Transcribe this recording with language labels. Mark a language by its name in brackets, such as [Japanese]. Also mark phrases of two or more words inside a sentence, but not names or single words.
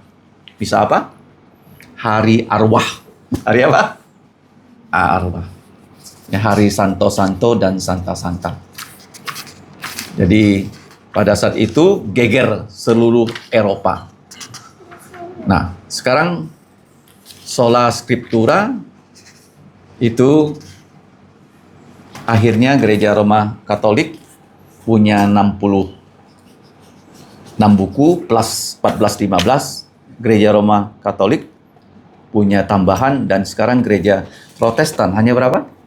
[Indonesian] Misa apa? Hari Arwah. Hari apa? Arwah. Ya, hari Santo-Santo dan Santa-Santa. Jadi pada saat itu geger seluruh Eropa. Nah, sekarang [Latin] sola scriptura [Indonesian] itu akhirnya Gereja Roma Katolik punya 66 buku plus 14-15. Gereja Roma Katolik punya tambahan dan sekarang Gereja Protestan hanya berapa?